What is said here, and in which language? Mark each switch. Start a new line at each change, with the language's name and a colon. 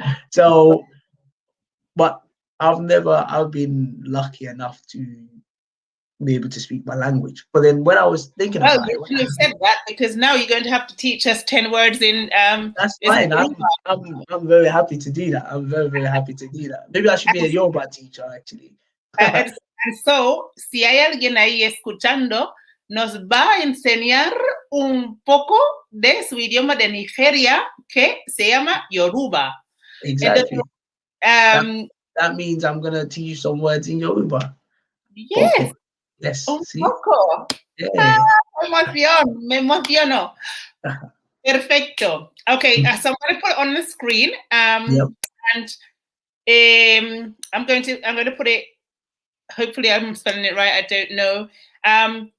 English: So, but I've been lucky enough to be able to speak my language. But then when I was thinking about it, you said that, because now you're going to have to teach us 10 words in that's fine. I'm very happy to do that. I'm very, very happy to do that. Maybe I should be a Yoruba teacher, actually.
Spanish: And so, si hay alguien ahí escuchando, nos va a enseñar un poco de su idioma de Nigeria, que se llama Yoruba.
English: Exactly. That means I'm going to teach you some words in Yoruba. Yes.
Spanish: Poco.
English: Yes.
Spanish: Un
English: see?
Spanish: poco.
English: Yeah.
Spanish: Me emociono. Perfecto.
English: Okay, so I'm going to put it on the screen. And I'm going to put it, hopefully I'm spelling it right, I don't know.